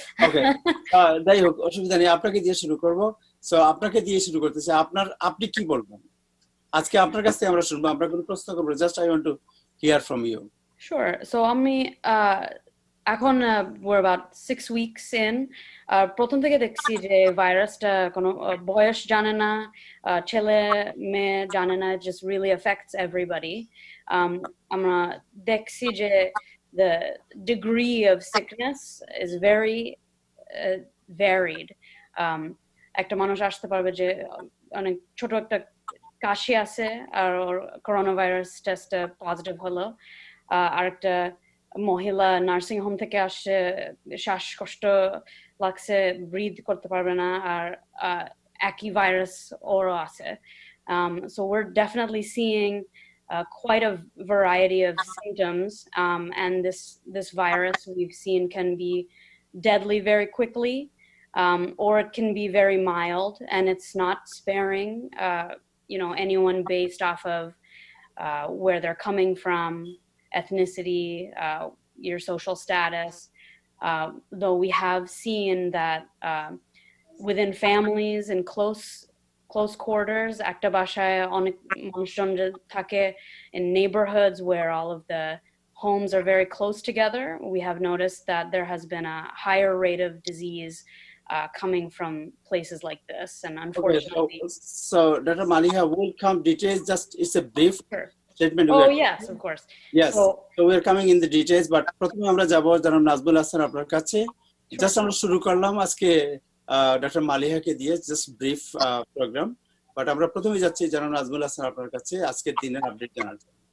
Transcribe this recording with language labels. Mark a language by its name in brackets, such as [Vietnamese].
[Bangla] ওকে, যাই হোক, অসুবিধা নেই, আপনাকে দিয়ে শুরু করব। সো আপনাকে দিয়ে শুরু করতেছি। আপনি কি বলবেন আজকে? আপনার কাছ থেকে আমরা শুনবো, আমরা কোনো প্রশ্ন করব। [English] Just I want to hear from you. Sure. So [Bangla] আমি এখন [English] we're about 6 weeks in. [Bangla] প্রথম থেকে দেখছি যে ভাইরাসটা কোনো বয়স জানে না, ছেলে মেয়ে জানে না, [English] just really affects everybody. [Bangla] আমরা দেখছি যে [English] the degree of sickness is very varied. [Bangla] একটা মানুষ আসতে পারবে যে অনেক ছোট একটা কাশি আছে আর করোনা ভাইরাস টেস্ট পজিটিভ হলো, আরেকটা মহিলা নার্সিং হোম থেকে আসছে, শ্বাসকষ্ট লাগছে, ব্রিথ করতে পারবে না, আর একই ভাইরাস ওরও আছে। [English] So we're definitely seeing quite a variety of symptoms, and this virus we've seen can be deadly very quickly, or it can be very mild, and it's not sparing anyone based off of where they're coming from, ethnicity, your social status, though we have seen that within families and close quarters, [Bangla] একটা বাসায় অনেক মানুষজন থাকে, [English] in neighborhoods where all of the homes are very close together, we have noticed that there has been a higher rate of disease coming from places like this, and Okay, unfortunately. so Dr. Maliha will come details. Just it's a brief Sure. statement. Oh yes, of course. Yes. So we are coming in the details, but [Bangla] প্রথমে আমরা যাব জনাব নাজমুল হাসান আপনার কাছে। Just আমরা শুরু করলাম আজকে ডক্টর মালিহাকে দিয়ে জাস্ট ব্রিফ প্রোগ্রাম, বাট আমরা প্রথমে যাচ্ছি জনাব নাজমুল হাসান আপনার কাছে আজকের দিনের আপডেট জানার জন্য।